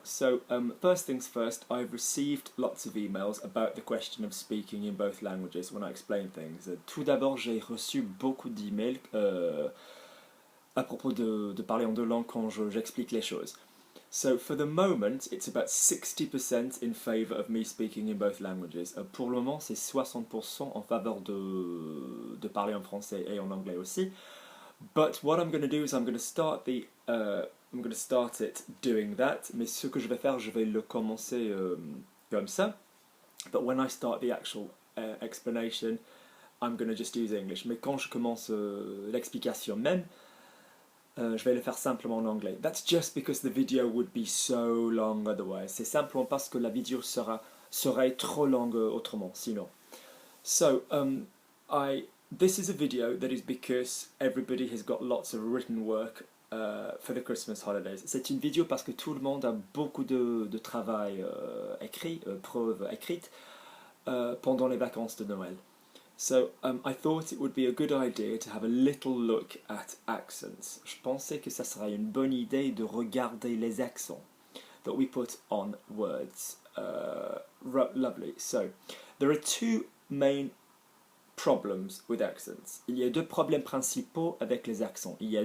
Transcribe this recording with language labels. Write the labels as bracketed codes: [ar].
[en] So, first things first, I've received lots of emails about the question of speaking in both languages when I explain things. [fr] Tout d'abord, j'ai reçu beaucoup d'emails à propos de parler en deux langues quand j'explique les choses. [en] So, for the moment, it's about 60% in favor of me speaking in both languages. [fr] Pour le moment, c'est 60% en faveur de parler en français et en anglais aussi. [en] But what I'm going to do is I'm going to start it doing that. [fr] Mais ce que je vais faire, je vais le commencer comme ça. [en] But when I start the actual explanation, I'm going to just use English. [fr] Mais quand je commence l'explication même, je vais le faire simplement en anglais. [en] That's just because the video would be so long otherwise. [fr] C'est simplement parce que la vidéo serait trop longue autrement, sinon. [en] So, this is a video that is because everybody has got lots of written work for the Christmas holidays. [fr] C'est une vidéo parce que tout le monde a beaucoup de travail écrit, preuves écrites pendant les vacances de Noël. [en] So I thought it would be a good idea to have a little look at accents. [fr] Je pensais que ça serait une bonne idée de regarder les accents [en] that we put on words. Lovely. So there are two main problems with accents. [fr] Il y a deux problèmes principaux avec les accents.